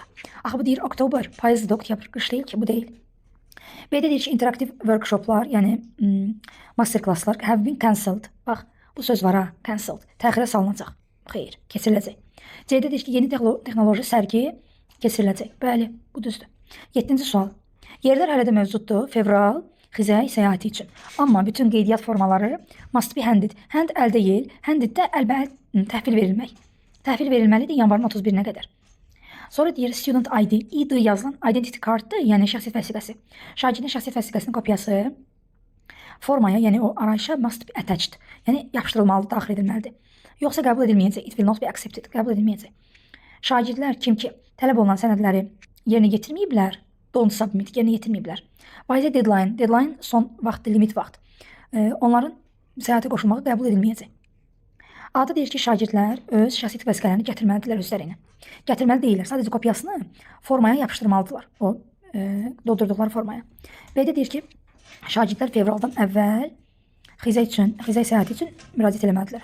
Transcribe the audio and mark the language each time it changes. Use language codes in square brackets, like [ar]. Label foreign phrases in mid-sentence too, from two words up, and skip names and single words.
[az] Axı bu deyir oktober, payızdır, oktyabr, qış deyil ki, bu deyil. B-də deyir ki, interaktiv workshoplar, yəni masterclasslar [en] have been cancelled. [az] Bax, bu söz var ha, cancelled, təxirə salınacaq. Xeyr, keçiriləcək. C-də deyir ki, yeni texnoloji sərgi keçiriləcək. Bəli, bu düzdür. 7-ci sual. Yerlər hələ də mövcuddur, fevral, xizək səyahəti üçün. Amma bütün qeydiyyat formaları [en] must be handed. [az] Hand əl deyil, handeddə əlbəəl təhvil verilmək. Təhvil verilməlidir yanvarın 31-nə qədər. Sonra deyir [en] student ID, [az] ID yazılan [en] identity carddır, [az] yəni şəxsiyyət vəsiqəsi. Şagirdin şəxsiyyət vəsiqəsinin kopyası formaya, yəni o arayışa [en] must be attached, [az] yəni yapışdırılmalıdır, daxil edilməlidir. Yoxsa qəbul edilməyəcək, [en] it will not be accepted, [az] qəbul edilməyəcək. Şagirdlər kim ki tələb olunan sənədləri yerinə yetirməyiblər, [en] don't submit, [az] yerinə yetirməyiblər. [en] By the deadline, [az] deadline son vaxtdır, limit vaxt. Onların səyahətə qoşulmağı qəbul edilməyəcək. A-da deyir ki, şagirdlər öz şəxsiyyət vəsiqələrini gətirməlidirlər özlərinə. Gətirməli deyirlər, sadəcə kopyasını formaya yapışdırmalıdırlar, o doldurduqları formaya. B-də deyir ki, şagirdlər fevraldan əvvəl xizək səyahəti üçün müraciət eləməlidirlər.